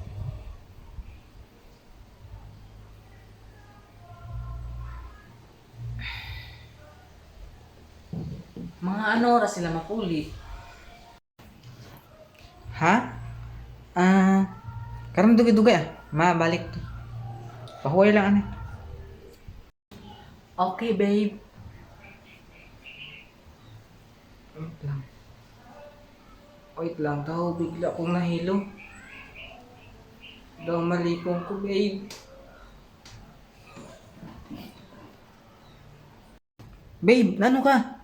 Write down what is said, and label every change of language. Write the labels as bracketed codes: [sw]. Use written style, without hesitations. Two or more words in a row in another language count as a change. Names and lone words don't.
[hil] Mga ano oras sila mapuli? Ha? Karon dugay-dugay ah. Mabalik to. Pahuway lang ani. [en] Okay, babe. [tl] Wait lang. Wait lang daw, bigla akong nahilo. [hil] Daw malipong ko, babe. Babe, nano ka?